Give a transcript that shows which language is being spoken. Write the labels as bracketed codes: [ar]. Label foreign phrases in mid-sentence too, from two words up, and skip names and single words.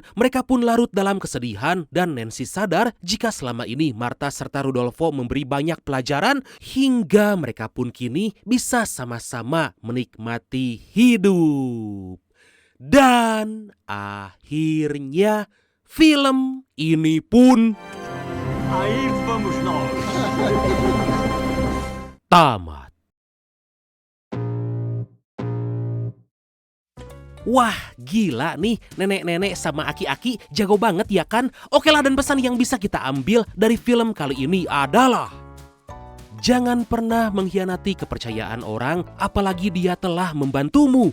[id] Mereka pun larut dalam kesedihan dan Nancy sadar jika selama ini Martha serta Rudolfo memberi banyak pelajaran hingga mereka pun kini bisa sama-sama menikmati hidup. Dan akhirnya film ini pun [pt] Aí vamos nós. [id] tamat. Wah, gila nih, nenek-nenek sama aki-aki jago banget ya kan? Oke lah, dan pesan yang bisa kita ambil dari film kali ini adalah jangan pernah mengkhianati kepercayaan orang, apalagi dia telah membantumu.